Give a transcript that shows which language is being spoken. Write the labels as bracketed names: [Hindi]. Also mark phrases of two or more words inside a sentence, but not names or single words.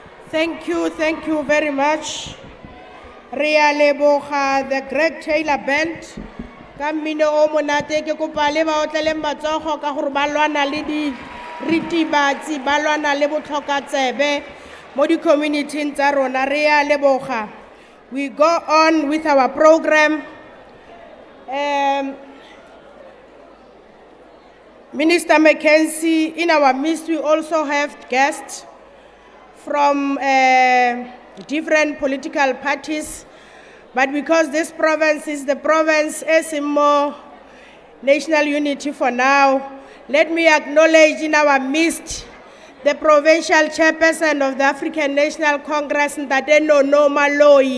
[English] Thank you very much. [Tswana] Ria leboga the Greg Taylor Band. Ka mmino o monate ke kopa le ba otlele matsogo ka gore ba lwana le di ritibatsi ba lwana le botlhokatsebe mo di community tsa rona. Ria leboga. [English] We go on with our program. Minister Mackenzie, in our midst we also have guests from different political parties, but because this province is the province as in more national unity for now, let me acknowledge in our midst the provincial chairperson of the African National Congress, [Tswana] Ntate Nono Maloi.